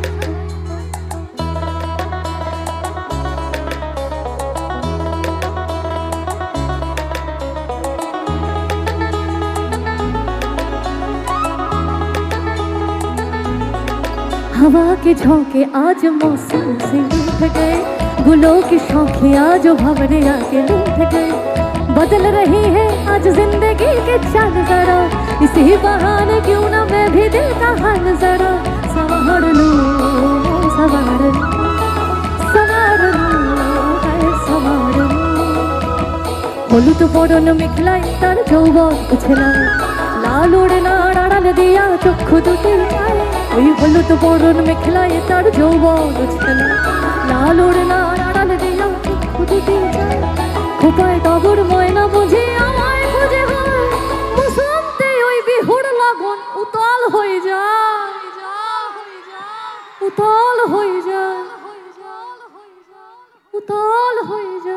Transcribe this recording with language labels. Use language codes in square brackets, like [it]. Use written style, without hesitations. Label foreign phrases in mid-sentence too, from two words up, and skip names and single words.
[hi] हवा के झोंके आज मौसम से उठ गए, गुलों की शौखी आज भंवरे आके लूट गए, बदल रही है आज जिंदगी के चाल जरा, इसी बहाने क्यों ना मैं भी दिल का हाल जरा संवार लूं, संवार लूं, संवार लूं, संवार लूं। [as] হলুদ বরণ মেখলাই তার যৌবন উছলাই, লাল ওড়না আড়াল দিয়া চক্ষু দুটি চায়, ওই হলুদ বরণ মেখলাই তার যৌবন উছলাই, লাল ওড়না আড়াল দিয়া চক্ষু দুটি চায়, খোপায় টগর ময়না বুঝি আমায় খুঁজে হয়, বসন্তে ওই বিহুর লগন উতল হয়ে যায়, উতল হয়ে যায়, উতল হয়ে